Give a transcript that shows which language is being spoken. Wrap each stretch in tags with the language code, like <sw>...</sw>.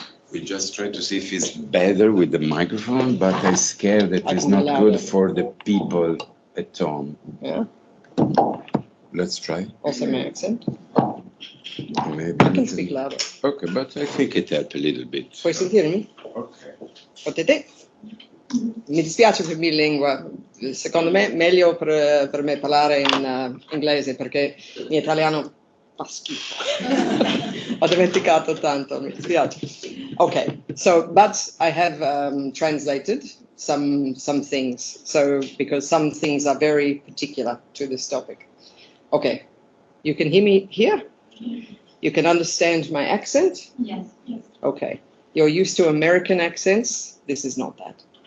<en>We just try to see if it's better with the microphone, but I'm scared that it's not good for the people at home. Yeah. Let's try. Also my accent. Maybe I can speak louder. Okay, but I think it helped a little bit.</en> <it>Puoi sentirmi? Ok. Potete? Mi dispiace per mia lingua. Secondo me è meglio per me parlare in inglese, perché il mio italiano fa schifo. Ho dimenticato tanto, mi dispiace.</it> <en>Okay, so but I have translated some things, so because some things are very particular to this topic. Okay, you can hear me here? You can understand my accent? Yes. Okay, you're used to American accents. This is not that.</en>